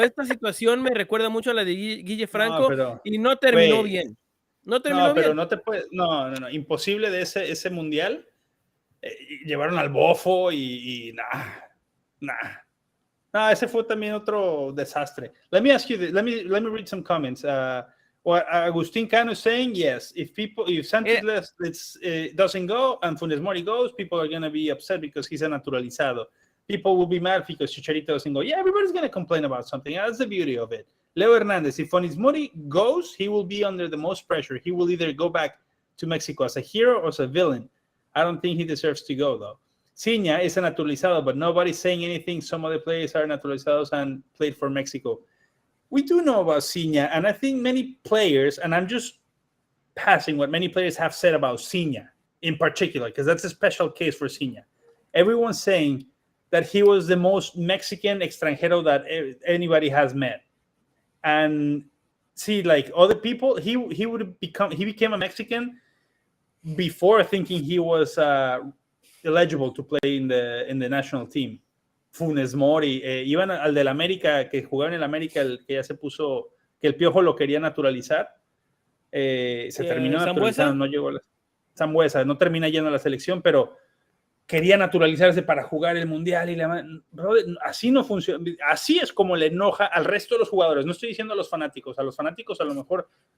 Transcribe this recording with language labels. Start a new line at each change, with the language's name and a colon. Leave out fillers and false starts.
Spanish: Esta situación me recuerda mucho a la de Guille Franco y no terminó bien. No terminó bien. Pero no te puedes. No. Imposible de ese mundial. Llevaron al Bofo y nah. No, ese fue también otro desastre.
English: Let me ask you this. Let me read some comments. What Agustin Cano is saying, yes, if Santos doesn't go and Funes Mori goes, people are going to be upset because he's a naturalizado. People will be mad because Chicharito doesn't go. Yeah, everybody's going to complain about something. That's the beauty of it. Leo Hernandez, if Funes Mori goes, he will be under the most pressure. He will either go back to Mexico as a hero or as a villain. I don't think he deserves to go, though. Ciña is a naturalizado, but nobody's saying anything. Some other players are naturalizados and played for Mexico. We do know about Ciña, and I think many players, and I'm just passing what many players have said about Ciña in particular, because that's a special case for Ciña. Everyone's saying that he was the most Mexican extranjero that anybody has met. And see, like other people, he became a Mexican before thinking he was eligible to play in the national team.
Spanish: Funes Mori, iban al del América, que jugaba en el América, el que ya se puso, que el Piojo lo quería naturalizar, se terminó naturalizando, no llegó a la Sambuesa, no termina yendo a la selección, pero quería naturalizarse para jugar el Mundial y brother, así no funciona, así es como le enoja al resto de los jugadores. No estoy diciendo a los fanáticos a lo mejor